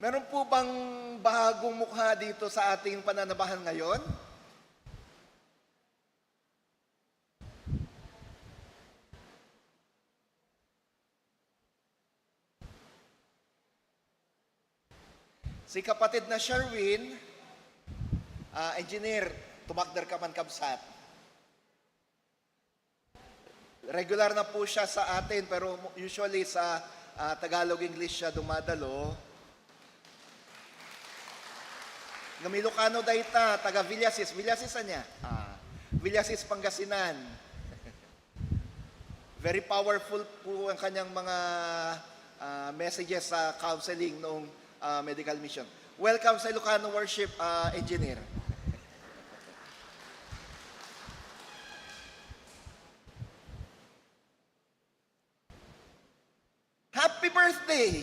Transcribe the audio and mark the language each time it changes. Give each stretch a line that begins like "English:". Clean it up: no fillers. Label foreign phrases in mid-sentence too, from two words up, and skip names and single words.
Filipino: Meron po bang bagong mukha dito sa ating pananabahan ngayon? Si kapatid na Sherwin,
Iloko: engineer, tumakder ka man kabsat.
Filipino: Regular na po siya sa atin, pero usually sa Tagalog-English siya dumadalo.
Iloko: Namilokano dayta, taga Villasis.
Filipino: Villasis niya? Villasis, Pangasinan.
English: Very powerful
Filipino: po ang kanyang mga messages sa counseling noong
English: medical mission.
Filipino: Welcome sa Ilocano Worship, Engineer.
English: Happy birthday!